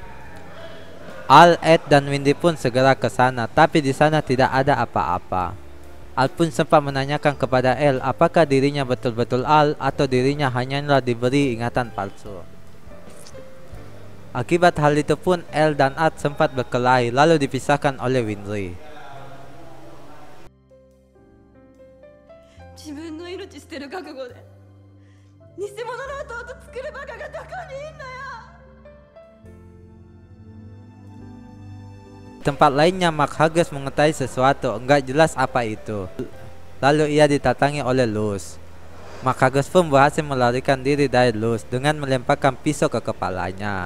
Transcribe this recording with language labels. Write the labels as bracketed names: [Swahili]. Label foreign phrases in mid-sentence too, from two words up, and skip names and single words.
[Indonesian] Al, Ed dan Winry pun segera ke sana, tapi di sana tidak ada apa-apa. Al pun sempat menanyakan kepada Elle apakah dirinya betul-betul Al atau dirinya hanyalah diberi ingatan palsu. Akibat hal itu pun El dan Ed sempat berkelahi lalu dipisahkan oleh Winry. [Japanese] 自分の命捨てる覚悟で偽物の弟作るバカがどこにいんのよ。 [Indonesian] Tempat lainnya Mark Hughes mengetahui sesuatu, enggak jelas apa itu. Lalu ia ditatangi oleh Luz. Mark Hughes pun berhasil melarikan diri dari Luz dengan melemparkan pisau ke kepalanya.